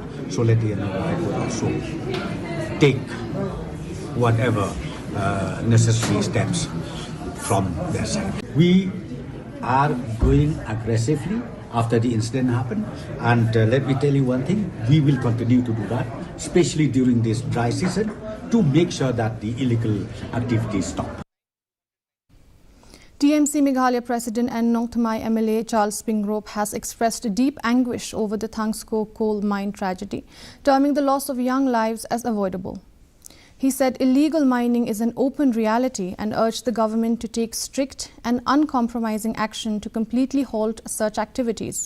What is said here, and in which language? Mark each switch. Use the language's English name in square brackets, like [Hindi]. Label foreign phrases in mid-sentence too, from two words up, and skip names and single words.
[English] So let the Honorable High Court also take whatever necessary steps from their side. We are going aggressively after the incident happened, and let me tell you one thing, we will continue to do that, especially during this dry season, to make sure that the illegal activities stop. TMC Meghalaya President and Nong Thamai MLA Charles Pinkrop has expressed deep anguish over the Thangsko coal mine tragedy, terming the loss of young lives as avoidable. He said illegal mining is an open reality and urged the government to take strict and uncompromising action to completely halt such activities.